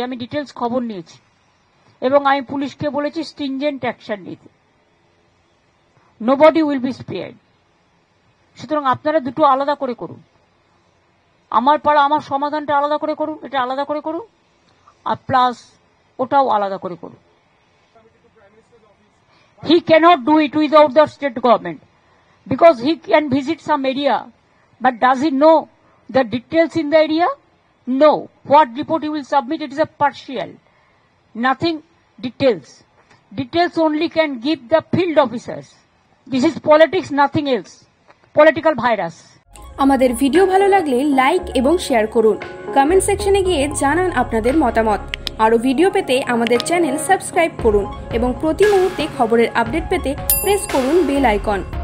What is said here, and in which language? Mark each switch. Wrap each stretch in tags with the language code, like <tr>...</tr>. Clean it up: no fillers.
<bn>আমি ডিটেলস খবর নিয়েছি এবং আমি পুলিশকে বলেছি</bn> <en>stringent action</en> <bn>নিতে।</bn> <en>Nobody will be spared.</en> <bn>সুতরাং আপনারা দুটো আলাদা করে করুন। আমার পাড়া আমার সমাধানটা আলাদা করে করুন, এটা আলাদা করে করুন, আর প্লাস ওটাও আলাদা করে করুন।</bn> <en>He cannot do it without the state government because he can visit some area, but does he know the details in the area? No. What report he will submit, it is a partial. Nothing details. Details only can give the field officers. This is politics, nothing else. Political virus.</en> <bn>আমাদের video ভালো লাগলে like এবং share করুন। Comment সেকশনে গিয়ে জানান আপনাদের মতামত। আরও ভিডিও পেতে আমাদের চ্যানেল সাবস্ক্রাইব করুন এবং প্রতি মুহূর্তে খবরের আপডেট পেতে প্রেস করুন বেল আইকন।</bn>